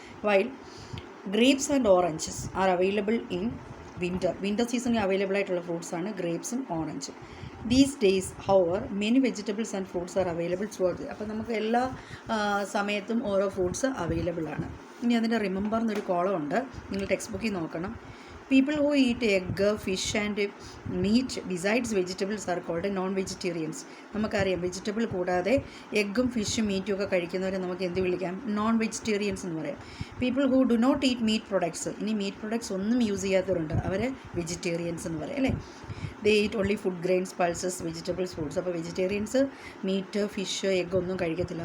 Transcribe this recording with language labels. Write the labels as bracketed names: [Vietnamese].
[English] while grapes and oranges are available in winter [Malayalam] സീസണിൽ available ആയിട്ടുള്ള ഫ്രൂട്ട്സാണ് ഗ്രേപ്സും ഓറഞ്ചും. [English] These days however many vegetables and fruits are available throughout. [Malayalam] അപ്പോൾ നമുക്ക് എല്ലാ സമയത്തും ഓരോ ഫ്രൂട്ട്സ് അവൈലബിൾ ആണ്. ഇനി അതിൻ്റെ റിമെമ്പർ എന്നൊരു കോളം ഉണ്ട്, നിങ്ങൾ ടെക്സ്റ്റ് ബുക്കിൽ നോക്കണം. [English] People who eat egg, fish and meat besides vegetables are called non-vegetarians. [Malayalam] നമുക്കറിയാം വെജിറ്റബിൾ കൂടാതെ എഗ്ഗും ഫിഷും മീറ്റും ഒക്കെ കഴിക്കുന്നവരെ നമുക്ക് എന്ത് വിളിക്കാം, നോൺ വെജിറ്റേറിയൻസ് എന്ന് പറയാം. [English] People who do not eat meat products. [Malayalam] ഇനി മീറ്റ് പ്രൊഡക്ട്സ് ഒന്നും യൂസ് ചെയ്യാത്തവരുണ്ട്, അവരെ വെജിറ്റേറിയൻസ് എന്ന് പറയാം അല്ലേ. [English] They eat only food grains, pulses, vegetables, fruits. [Malayalam] അപ്പോൾ വെജിറ്റേറിയൻസ് മീറ്റ്, ഫിഷ്, എഗ്ഗ് ഒന്നും കഴിക്കത്തില്ല.